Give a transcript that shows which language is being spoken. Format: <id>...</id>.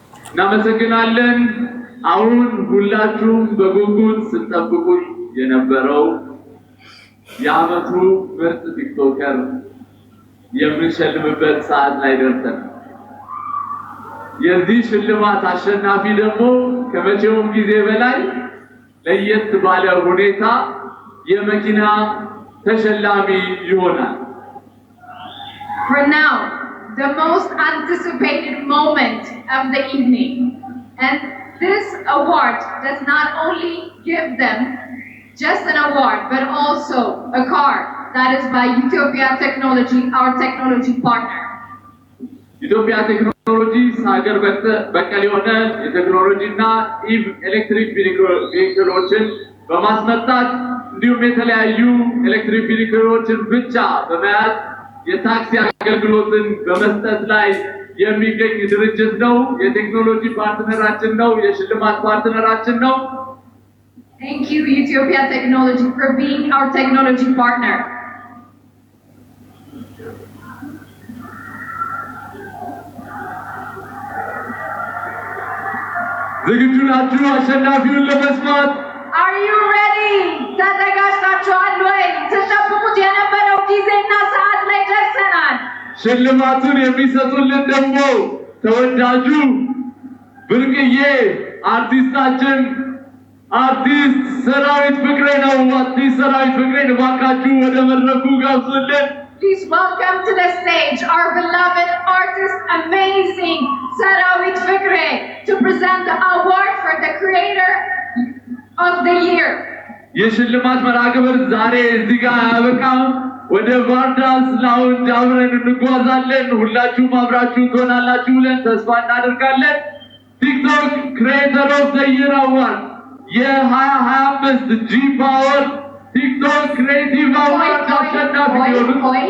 <am>እናመሰግናለን። አሁን ሁላችሁም በጉጉት ስትጠብቁት የነበረው የዓመቱ ምርጥ ቲክቶከር የምንሸልምበት ሰዓት ላይ ደርሰናል። የዚህ ሽልማት አሸናፊ ደግሞ ከመቼውም ጊዜ በላይ ለየት ባለ ሁኔታ የመኪና ተሸላሚ ይሆናል።</am> <en>For now, the most anticipated moment of the evening. And this award does not only give them just an award, but also a car that is by Ethiopia Technology, our technology partner.</en> <am>Ethiopia Technology ሀገር በቀል የሆነ የቴክኖሎጂና ኢቭ ኤሌክትሪክ ቬሂክሎችን በማስመጣት እንዲሁም የተለያዩ ኤሌክትሪክ ቬሂክሎችን ብቻ በመያዝ የታክሲ አገልግሎትን በመስጠት ላይ የሚገኝ ድርጅት ነው። የቴክኖሎጂ ፓርትነራችን ነው። የሽልማት ፓርትነራችን ነው።</am> <en>Thank you, Ethiopia Technology, for being our technology partner.</en> <am>ዝግጁ ናችሁ አሸናፊውን ለመስማት?</am> <en>Are you ready?</en> <am>ተዘጋጅታችኋል ወይ? ተጠብቁት የነበረው ጊዜና ሰዓት ላይ ደርሰናል። ሽልማቱን የሚሰጡልን ደግሞ ተወዳጁ ብርቅዬ አርቲስታችን አርቲስት ሰራዊት ፍቅሬ ነው። አርቲስት ሰራዊት ፍቅሬን እባካችሁ ወደ መድረኩ ጋብዙልን።</am> <en>Please welcome to the stage our beloved artist, amazing Sarawit Fikre, to present the award for the Creator of the Year.</en> <am>የሽልማት መርሃ ግብር ዛሬ እዚህ ጋር አያበቃም። ወደ ቫርዳስ ላውንጅ አብረን እንጓዛለን። ሁላችሁም አብራችሁን ትሆናላችሁ ብለን ተስፋ እናደርጋለን። ቲክቶክ ክሬተር ኦፍ ዘ ይር አዋርድ የ2025 ጂ ፓወር ቲክቶክ ክሬቲቭ አዋርድ አሸናፊ የሆኑት</am>